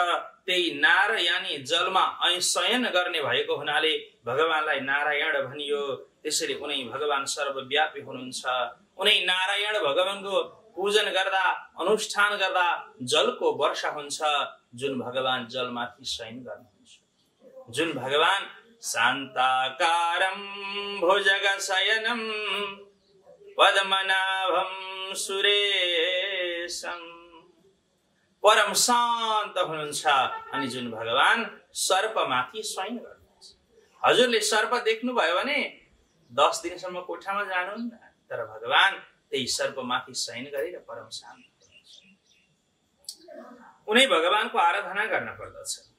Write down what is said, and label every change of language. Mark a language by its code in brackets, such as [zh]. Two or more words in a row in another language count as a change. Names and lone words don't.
[ne] त्यही नार यानी जलमा शयन गर्ने भएको हुनाले भगवानलाई नारायण भनियो। त्यसैले उनै भगवान सर्वव्यापी हुनुहुन्छ। उनै नारायण भगवानको पूजन गर्दा, अनुष्ठान गर्दा जलको वर्षा हुन्छ। जुन भगवान जलमाथि शयन गर्नुहुन्छ, जुन भगवान [sa] शान्ताकारं भुजगशयनं पद्मनाभं सुरेशं, [ne] परम शान्त हुनुहुन्छ। अनि जुन भगवान सर्पमाथि शयन गर्नुहुन्छ। हजुरले सर्प देख्नुभयो भने 10 दिनसम्म कोठामा जानुहुन्न, तर भगवान त्यही सर्पमाथि शयन गरेर परम शान्त हुनुहुन्छ। उनै भगवानको आराधना गर्न पर्दछ।